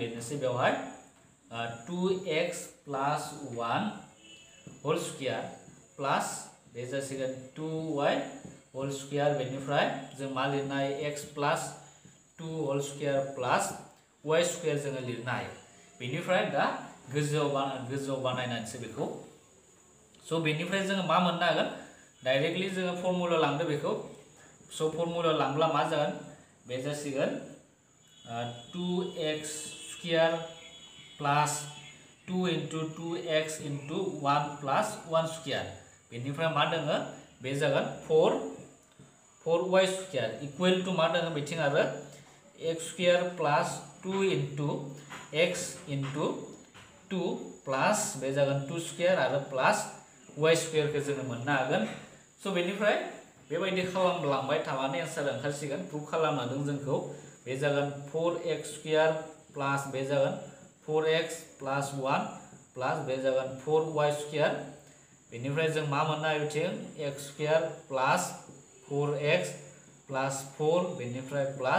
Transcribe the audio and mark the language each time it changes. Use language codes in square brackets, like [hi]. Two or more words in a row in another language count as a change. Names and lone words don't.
[brx] लिरनोसै बेवहाय [en] 2x plus 1 whole square plus [brx] बे जासिगोन [en] 2y whole square [brx] बेनिफ्राय जों मा लिरनो हायो [en] x plus 2 whole square plus y square [brx] जोङो लिरनो हायो बेनिफ्राय दा गोजौआव बानायनानैसो बेखौ स बेनिफ्राय जोङो मा मोननो हागोन डाइरेक्टलि जोङो फर्मुला लांदो बेखौ स फर्मुला लांब्ला मा जागोन बे जासिगोन [en] 2x square plus 2 into 2x into 1 plus 1 square [brx] बेनिफ्राय मा दङो बे जागोन [en] 4y square equal to [brx] मा दङो बिथिं आरो [en] x square plus 2 into x into 2 plus [brx] बे जागोन [en] 2 square आरो plus y square [brx] को जोङो मोननो हागोन स बेनिफ्राय बेबायदि खालामलांबाय थाबानो एन्सार ओंखारसिगोन प्रुफ खालामनादों जोंखौ बे जागोन [en] 4x square plus [brx] बे जागोन [en] 4x plus 1 plus [brx] बे जागोन [en] 4y square [brx] बेनिफ्राय जों मा मोननो हायो बिथिं [en] x square plus 4x plus 4 [brx] बेनिफ्राय प्लस